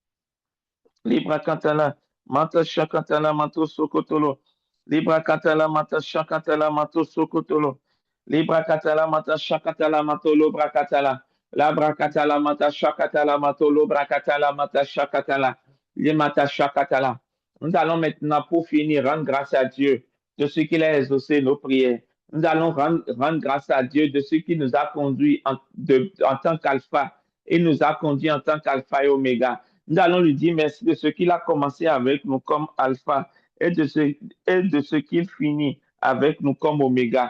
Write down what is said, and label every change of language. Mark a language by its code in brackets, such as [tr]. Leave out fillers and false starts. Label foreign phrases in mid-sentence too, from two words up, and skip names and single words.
[fr] Libra Katala, Mata Shakatala, Mato Sokotolo. Libra Katala, Mata Shakatala, Mato Sokotolo. Libra Katala, Mata Shakatala, Mato Lobra Katala. Labra Katala, Mata Shakatala, Mato Lobra Katala, Mata Shakatala. Limata Shakatala. Nous allons maintenant, pour finir, rendre grâce à Dieu de ce qu'il a exaucé nos prières. Nous allons rendre grâce à Dieu de ce qui nous a conduits en tant qu'alpha et nous a conduits en tant qu'alpha et oméga. Nous allons lui dire merci de ce qu'il a commencé avec nous comme alpha et de ce qu'il finit avec nous comme oméga.